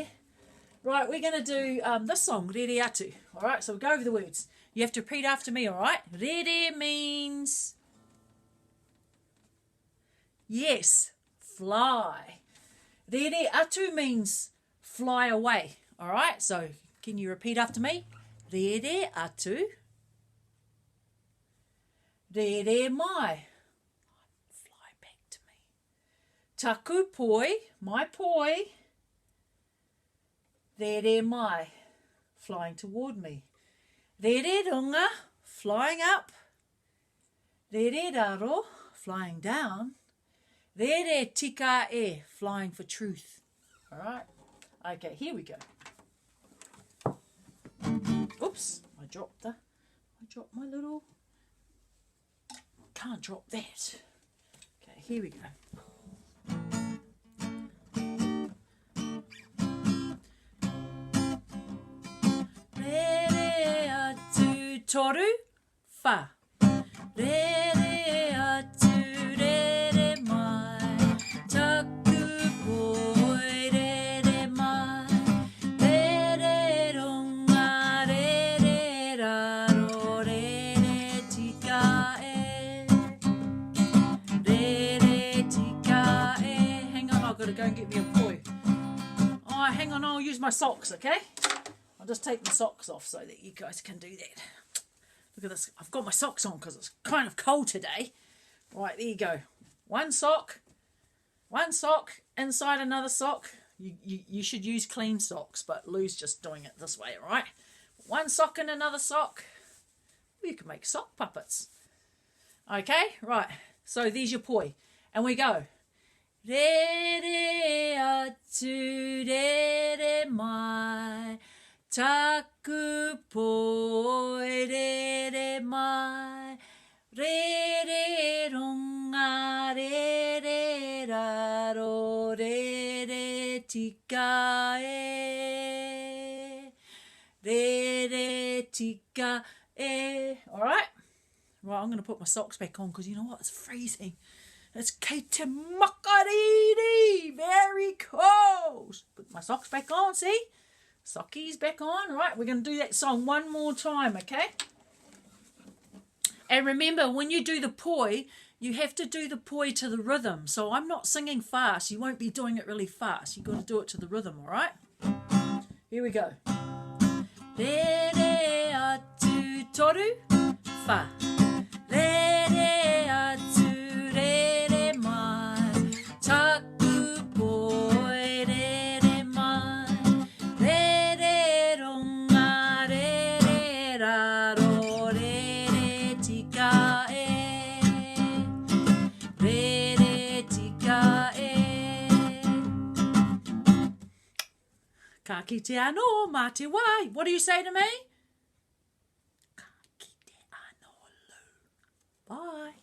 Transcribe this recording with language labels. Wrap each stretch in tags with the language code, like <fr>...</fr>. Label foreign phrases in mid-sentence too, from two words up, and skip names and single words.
<en>Right, we're going to do this song,</en> <mi>Rere Atu.</mi> <en>All right, so we'll go over the words. You have to repeat after me, all right? Rere means yes, fly.</en> <mi>Rere Atu</mi> <en>means fly away, all right? So can you repeat after me?</en> <mi>Rere Atu. Rere mai.</mi> <en>Fly back to me.</en> <mi>Taku poi,</mi> <en>my poi.</en> <mi>Rere mai,</mi> <en>flying toward me.</en> <mi>Rere runga,</mi> <en>flying up.</en> <mi>Rere raro,</mi> <en>flying down.</en> <mi>Rere tika e,</mi> <en>flying for truth. All right? Okay, here we go. Oops, I dropped my little... Can't drop that. Okay, here we go.</en> <mi>Rere atu toru fa. Rere atu rere mai. Taku poi rere mai. Rere ronga rere raro rere tika e. Rere tika e.</mi> <en>Hang on, I've got to go and get me a poi. Oh, hang on, I'll use my socks, okay? I'll just take my socks off so that you guys can do that. Look at this. I've got my socks on because it's kind of cold today. Right, there you go. One sock inside another sock. You should use clean socks, but Lou's just doing it this way, all right? One sock in another sock. You can make sock puppets. Okay, right. So there's your poi. And we go.</en> <mi>Rere atu rere mai. Taku poi rere mai. Rere runga rere raro rere tika e. Rere tika e.</mi> <en>All right? Right, I'm going to put my socks back on because you know what? It's freezing. It's</en> <mi>Kate Makariri.</mi> <en>Very cold. Put my socks back on, see? Sockies back on. All right, we're going to do that song one more time, okay? And remember, when you do the poi, you have to do the poi to the rhythm. So I'm not singing fast. You won't be doing it really fast. You've got to do it to the rhythm, all right? Here we go.</en> <mi>Rere atu toru fa. Rere atu rere mai. Taku poi rere mai. Rere runga rere raro rere tika e. Rere tika e. Ka kite anō mā te wai.</mi> <en>What do you say to me?</en> <mi>Ka kite anō</mi> <en>Lou. Bye.</en>